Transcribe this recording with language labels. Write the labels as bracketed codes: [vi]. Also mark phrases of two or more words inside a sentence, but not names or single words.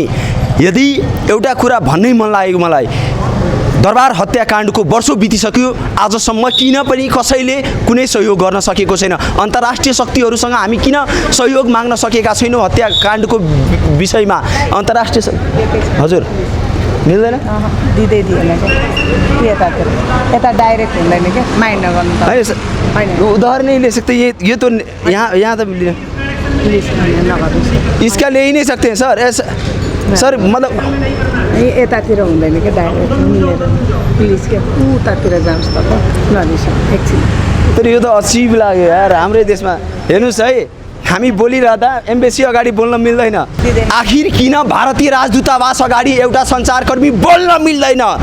[ne] यदि एउटा कुरा भन्नै मन लागेको मलाई, दरबार हत्याकाण्डको वर्षौँ बितिसक्यो, आजसम्म किन पनि कसैले कुनै सहयोग गर्न सकेको छैन। अन्तर्राष्ट्रिय शक्तिहरूसँग हामी किन सहयोग माग्न सकेका छैनौँ हत्याकाण्डको विषयमा? अन्तर्राष्ट्रिय हजुर मिल्दैन, दिँदै दिएन क्या यता डाइरेक्ट हुँदैन क्या, माइन्ड नगर्नु त होइन। [hi] उदाहरण नहीं ले सकते, ये तो यहाँ तो [ne] प्लिज नगर्नुहोस्। [hi] इसका ले ही नहीं सकते हैं सर, ऐसा सर मतलब [ne] यतातिर हुँदैन क्या, डाइरेक्ट मिलेर प्लिज क्या उतातिर जानुहोस् तपाईँ नदिनुहोस् एकछिन। तर यो त अचिब लाग्यो यार हाम्रै देशमा। हेर्नुहोस् है, हामी बोलिरहँदा एम्बेसी अगाडि बोल्न मिल्दैन। आखिर किन भारतीय राजदूतावास अगाडि एउटा सञ्चारकर्मी बोल्न मिल्दैन?